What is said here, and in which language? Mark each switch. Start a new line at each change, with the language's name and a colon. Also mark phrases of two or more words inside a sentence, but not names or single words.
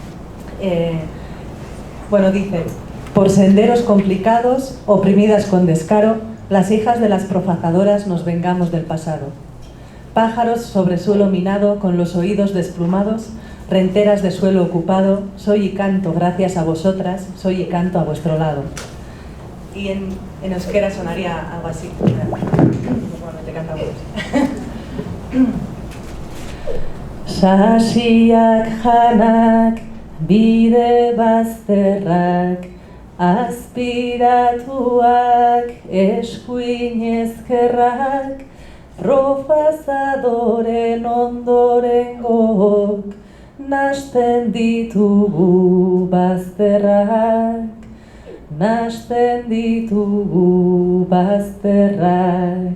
Spanish: Dice: por senderos complicados, oprimidas con descaro, las hijas de las profazadoras nos vengamos del pasado. Pájaros sobre suelo minado, con los oídos desplumados, renteras de suelo ocupado, soy y canto gracias a vosotras, soy y canto a vuestro lado. Y en euskera sonaría algo así. Normalmente cantamos.
Basque: Sasiak janak, bide bazterrak, azpiratuak, eskuin ezkerrak, profazadoren ondorengok, nasten ditugu bazterrak, nasten ditugu bazterrak.